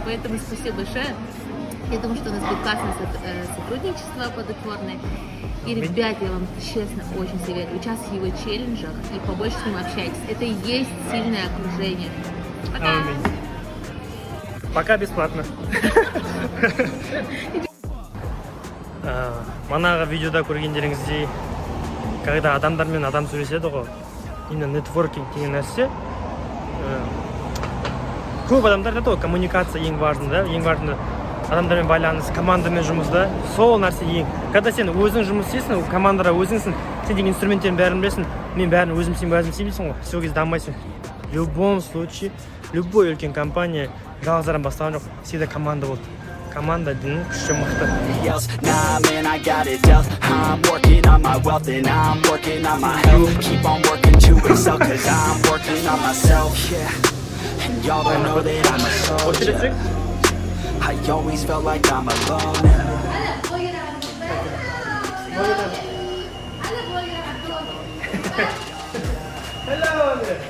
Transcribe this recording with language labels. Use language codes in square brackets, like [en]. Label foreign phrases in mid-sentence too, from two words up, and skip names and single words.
[ru] Поэтому спасибо большое. Я думаю, что у нас будет классное сотрудничество плодотворное. И, ребят, я вам честно очень советую, участвуйте в его челленджах и побольше с ним общайтесь. Это и есть сильное окружение. Пока! Пока бесплатно. [kk] Манағы видеода көргендеріңіздей, когда адамдармен адам сөйлеседі ғой, [ru] именно нетворкинг [kk] деген нәрсе. Көп адамдар айтады ғой, коммуникация ең важный, да, ең важный. Адамдармен байланыс, командамен жұмыста, сол нәрсе ең. Когда сен өзің жұмыс істейсің, командада өзіңсің, сен деген инструменттерін бәрін білесің, мен бәрін өзім істеймін ғой, сол кезде дамымайсың. [ru] В любом случае, любой [kk] үлкен компания жалғыздардан бастаған жоқ, всегда команда болды. Команда дінің күші мықты. [en] I always felt like I'm alone. Hello.